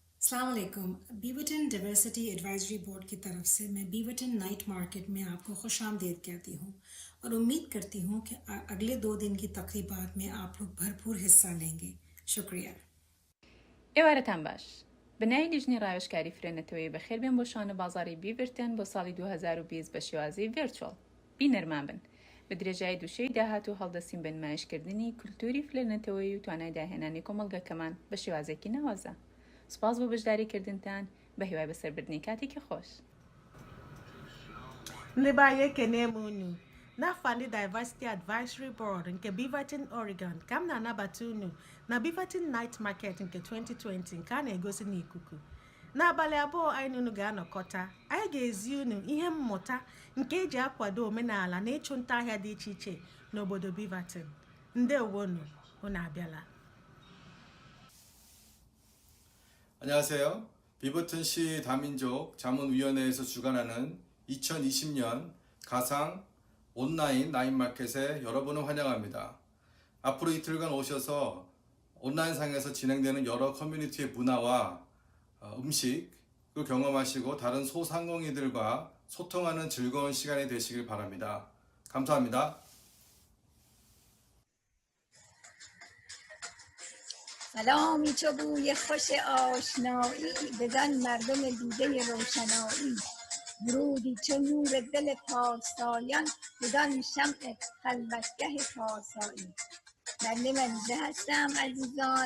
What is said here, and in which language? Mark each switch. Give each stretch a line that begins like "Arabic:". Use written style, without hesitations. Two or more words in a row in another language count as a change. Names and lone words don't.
Urdu: السلام علیکم. بیورٹن ڈائیورسٹی ایڈوائزری بورڈ کی طرف سے میں بیورٹن نائٹ مارکیٹ میں آپ کو خوش آمدید کہتی ہوں اور امید کرتی ہوں کہ اگلے 2 دن کی تقریبات میں آپ لوگ بھرپور حصہ لیں گے. شکریہ.
Central Kurdish: ئێوارەتان باش. بنای لیژنی ڕاوێژکاری فرێنەتەوەی بەخێر بێن بۆ شانە بازاڕی بیڤرتن بۆ ساڵی 2020 بە شێوازی ڤێرچوەڵ. بینەرمان بن. بە درێژایی دووشەی داهاتوو هەڵدەسین بە نمایشکردنی کولتوری فرێنەتەوەی و توانای داهێنانی کۆمەڵگەکەمان بە شێوازێکی ناوازە. سوپاس بۆ بەشداریکردنتان بە هیوای بەسەربردنی کاتێکی خۆش.
Igbo: Ndị be anyị ekene m unu n'afọ ndị Diversity Advisory Board nke Beaverton, Oregon ka m na-anabata unu na Beaverton Night Market nke 2020 nke a na-egosi n'ikuku. N'abalị abụọ anyị na unu ga-anọkọta, anyị ga-ezi unu ihe mmụta nke eji akwado omenala na ịchụ nta ahịa dị iche iche n'obodo Beaverton. Ndewonu, unu abịala.
Korean: 안녕하세요. 비버튼시 다민족 자문위원회에서 주관하는 2020년 가상 온라인 나인마켓에 여러분을 환영합니다. 앞으로 이틀간 오셔서 온라인상에서 진행되는 여러 커뮤니티의 문화와 음식을 경험하시고 다른 소상공인들과 소통하는 즐거운 시간이 되시길 바랍니다. 감사합니다.
Persian: سلامی چو بوی خوش آشنایی بدان مردم دیده روشنایی ورودی چو نور دل پارسایان بدان شمع خلوتگه پارسایی بنده منیژه هستم عزیزان.